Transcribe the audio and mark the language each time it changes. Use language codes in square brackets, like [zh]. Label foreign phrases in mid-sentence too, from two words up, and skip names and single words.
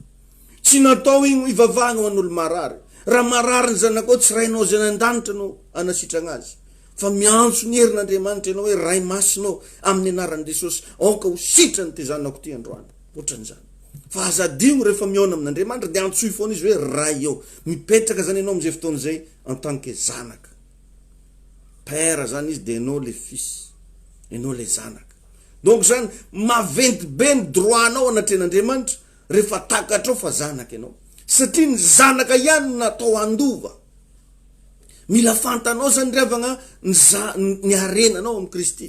[mg] Tsy natao igny ivavahana ho an'olo marary. Raha marary ny zanakao tsy rainao zay any an-danitra no anasitrana azy. Fa miantso ny herin'Andriamanitra ianao hoe ray masinao amin'ny anaran'i Jesosy. Aoka ho sitrany ty zanako ty androany. Ohatran'izany. Fa azadigno rehefa miona amin'Andriamanitra dia antsoy foana izy hoe ray eo. Mipetraka zany ianao amin'izay fotoana zay [fr] en tant que [mg] zanaka. Père zany izy dia ianao le fils. Ianao le zanaka. Donc zany maventy be ny droit-nao anatren'Andriamanitra rehefa takatrao fa zanaka ianao. Satria ny zanaka ihany natao andova. Mila fantanao zany riavana ny arenanao amin'ny Kristy.